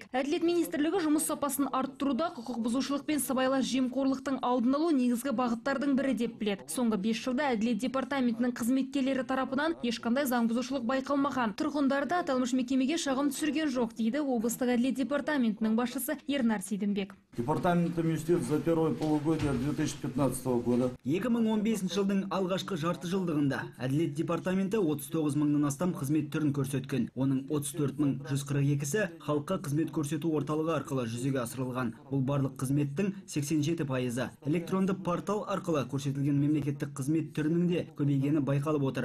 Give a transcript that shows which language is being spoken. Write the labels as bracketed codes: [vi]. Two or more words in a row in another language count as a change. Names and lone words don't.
[kk] Әділет министрлігі жұмыс сапасын арттыруда құқық бұзушылық пен сыбайлас жемқорлықтың алдын алу негізгі бағыттардың бірі деп біледі. Соңғы 5 жылда Әділет департаментінің қызметкерлері тарапынан ешқандай заң бұзушылық байқалмаған. Тұрғындарды аталмыш мекемеге шағым түсірген жоқ, дейді облыстық Әділет департаментінің басшысы Ернар Сейдімбек. [ru] Департаментом юстиции за первое полугодие 2015 года. [kk] 2015 жылдың алғашқы жарты жылдығында Әділет департаменті 39 мыңнан астам қызмет түрін көрсеткен. Оның 34.142-сі халыққа қызмет көрсету орталығы арқылы жүзеге асырылған. Бұл барлық қызметтің 87%. Электронды портал арқылы көрсетілген мемлекеттік қызмет түрінің де көбейгені байқалып отыр.